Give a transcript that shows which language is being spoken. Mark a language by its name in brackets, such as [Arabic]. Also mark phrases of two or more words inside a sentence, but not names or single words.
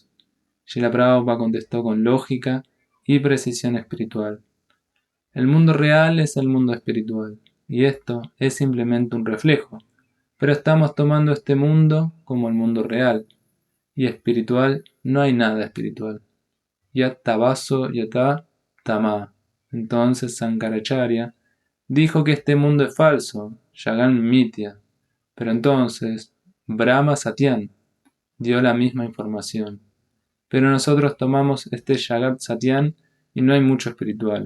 [Spanish] Srila Prabhupada contestó con lógica y precisión espiritual. El mundo real es el mundo espiritual, y esto es simplemente un reflejo, pero estamos tomando este mundo como el mundo real, y espiritual no hay nada espiritual. [Sanskrit] Yat tabaso yata tama. [Spanish] Entonces Sankaracharya dijo que este mundo es falso, [Sanskrit] Yagan Mitya. [Spanish] Pero entonces [Sanskrit] Brahma Satyan [Spanish] dio la misma información. Pero nosotros tomamos este [Sanskrit] Jagat Satyan [Spanish] y no hay mucho espiritual.